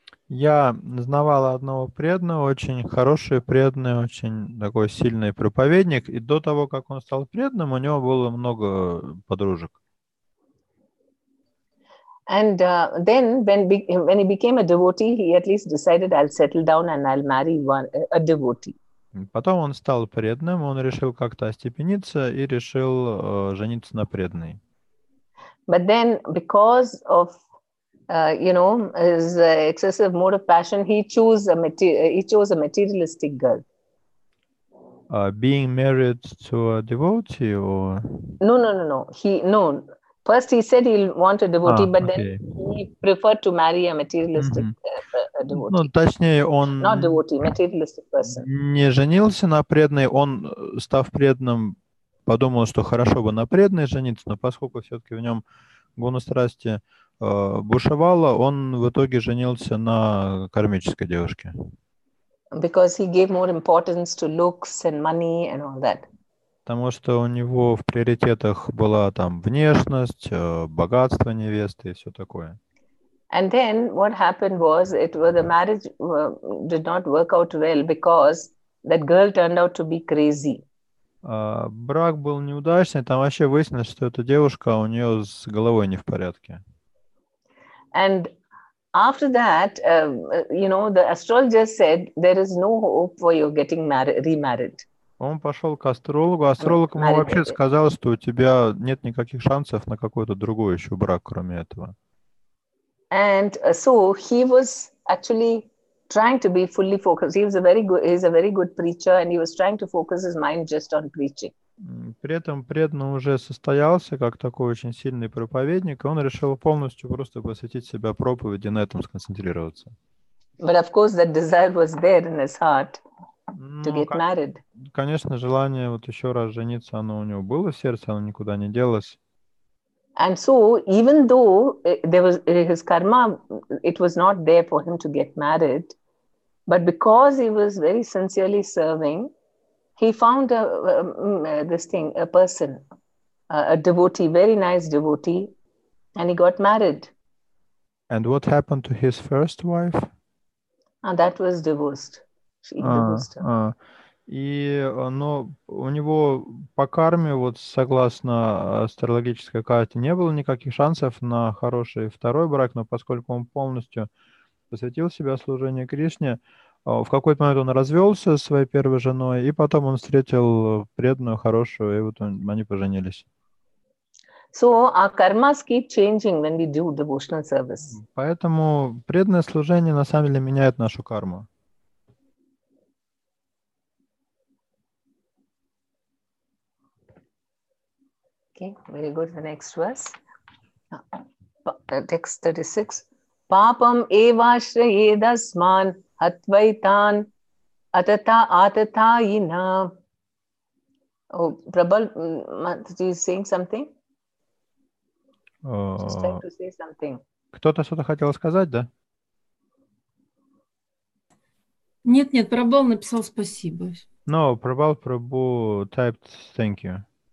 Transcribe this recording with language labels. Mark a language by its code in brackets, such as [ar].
[ru] Я знавал одного преданного, очень хороший преданный, очень такой сильный проповедник. И до того, как он стал преданным, у него было много подружек. [en] And then when he became a devotee, he at least decided, I'll settle down and I'll marry a devotee. [ru] Потом он стал преданным, он решил как-то остепениться и решил жениться на преданной. [en] But then because of his excessive mode of passion, he chose a materialistic girl. Being married to a devotee or? No. First he said he'll want a devotee, but okay. Then he preferred to marry a materialistic devotee. [ru] Ну, точнее, он [en] Not devotee, materialistic person. [ru] Не женился на преданной, он, став преданным, подумал, что хорошо бы на преданной жениться, но поскольку все-таки в нем гуна страсти бушевало, он в итоге женился на кармической девушке. [en] Because he gave more importance to looks and money and all that. [ru] Потому что у него в приоритетах была там внешность, богатство невесты и все такое. [en] And then what happened was the marriage did not work out well because that girl turned out to be crazy. [ru] Брак был неудачный, там вообще выяснилось, что эта девушка, у нее с головой не в порядке. [en] And after that, the astrologer said there is no hope for you getting remarried. [ru] Он пошел к астрологу. Астролог ему вообще сказал, что у тебя нет никаких шансов на какой-то другой еще брак, кроме этого. [en] And so he was actually trying to be fully focused. He's a very good preacher, and he was trying to focus his mind just on preaching. [ru] При этом преданный уже состоялся как такой очень сильный проповедник, и он решил полностью просто посвятить себя проповеди, на этом сконцентрироваться. [en] But of course, that desire was there in his heart to get married. [ru] Конечно, желание вот еще раз жениться, оно у него было в сердце, оно никуда не делось. [en] And so, even though there was his karma, it was not there for him to get married, but because he was very sincerely serving, he found a person, a devotee, very nice devotee, and he got married. And what happened to his first wife? And that was divorced. She divorced him. [ru] Но у него по карме, вот согласно астрологической карте, не было никаких шансов на хороший второй брак, но поскольку он полностью посвятил себя служению Кришне, в какой-то момент он развелся со своей первой женой, и потом он встретил преданную, хорошую, и вот они поженились. [en] So our karmas keep changing when we do devotional service. [ru] Поэтому преданное служение на самом деле меняет нашу карму. [en] Okay, very good. The next verse. Text 36. [sa] Papam evashrayedasman hatvaitan atatayina. [en] Oh, Prabal, Mataji is saying something? Just trying to say something. [ru] Кто-то что-то хотел сказать, да? Нет, Прабхал написал спасибо. [en] No, Prabhu typed thank you.